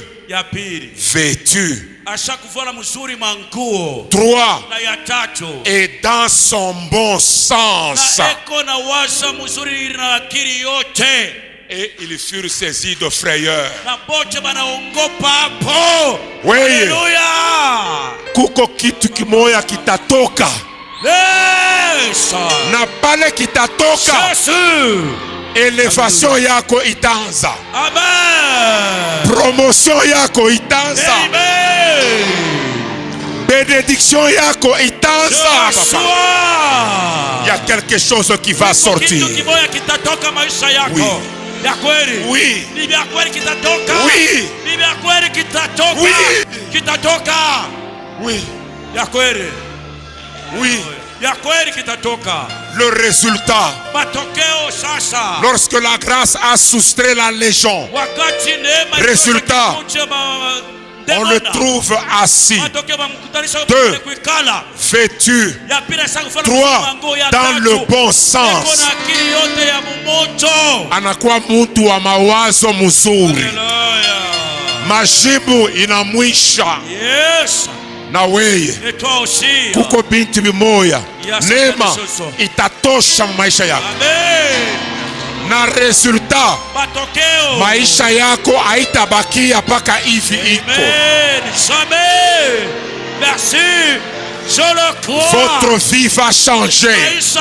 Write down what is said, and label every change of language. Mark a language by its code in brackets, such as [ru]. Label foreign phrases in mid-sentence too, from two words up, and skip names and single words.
[fr] Vêtu. 3. Et dans son bon sens. Et ils furent saisis de frayeur. Oui. [sw] Kuko kitu kimoya kitatoka. Na pale kitatoka. Elevation yako itaanza. Amen. Promotion yako itaanza. Amen. Bénédiction yako itaanza. [fr] Il y a quelque chose qui va sortir. Oui. Oui. Oui. Oui. Le résultat, lorsque la grâce a soustrait la légion, résultat, on le trouve assis. 2. Vêtu. 3. Dans le bon sens. [sw] Anakuwa mtu wa mawazo mzuri. Majibu inamwisha. Na weye kuko binti bimoya neema itatosha maisha yako. Na resultat, maisha yako haitabakia paka hivi iko. [fr] Votre vie va changer.